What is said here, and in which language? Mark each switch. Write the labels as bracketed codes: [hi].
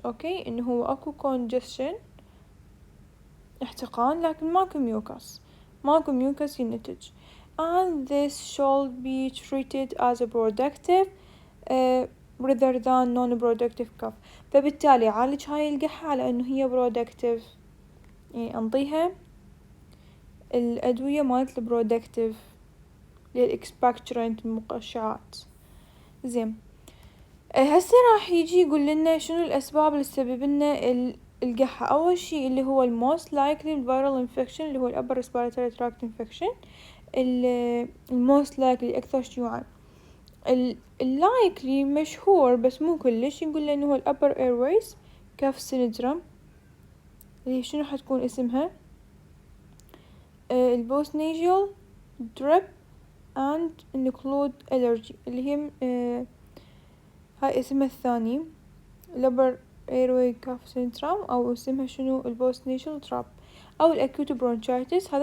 [ar] اوكي انه هو اكو [en] congestion [ar] احتقان لكن ماكو [en] mucus [ar] ينتج [en] and this should be treated as a productive rather than non-productive cough. [ar] فبالتالي عالج هاي القحة على انه هي productive يعني انطيها الادوية مالت البرودكتيف للإكسبكتورنت المقشعات. زين هسه راح يجي يقول لنا شنو الأسباب اللي تسبب لنا القحة. أول شي اللي هو [en] most likely viral infection [ar] اللي هو upper respiratory tract infection most likely أكثر شيوعا. likely مشهور بس مو كلش نقول له إنه هو upper airways cough syndrome اللي شنو حتكون اسمها البوسنيجيال drip [en] and include allergy [ar] اللي هي هاي اسمها الثاني upper airway cough syndrome أو اسمها شنو البوسنيجيال drip أو الأكيوت برونشايتس.